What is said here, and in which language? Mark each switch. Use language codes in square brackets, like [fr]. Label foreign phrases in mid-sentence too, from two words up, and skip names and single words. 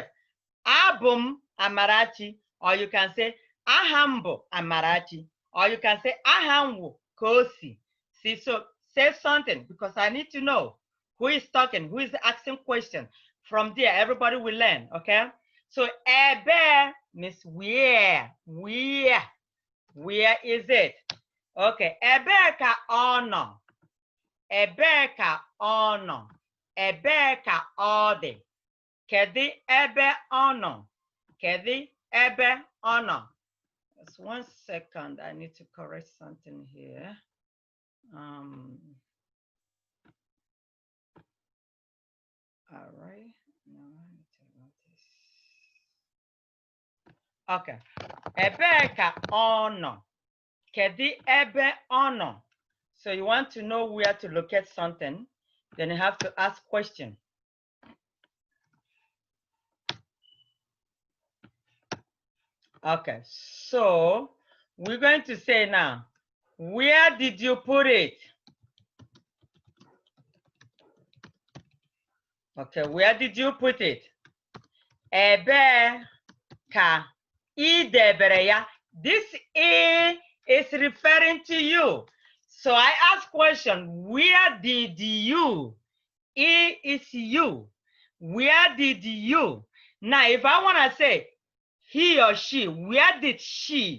[ig] Abum Amarachi, [en] or you can say [ig] Ahambo Amarachi, [en] or you can say [ig] Ahamwu Kosi. [en] See, so say something because I need to know who is talking, who is asking questions. From there, everybody will learn, okay? So Ebe means where is it? [ig] Okay, Ebe ka ono, Ebe ka ono, Ebe ka odi. Kedi ebe ono. Kedi ebe ono. [en] Just 1 second. I need to correct something here. All right. Okay. [ig] Ebe ka ono. Kedi ebe ono. [en] So you want to know where to locate something, then you have to ask question. Okay, so we're going to say now, where did you put it? Okay, where did you put it? [ig] Ebe ka idebere ya. [en] This E is referring to you. So I ask question, where did you? E is you. Where did you? Now, if I want to say, he or she, where did she?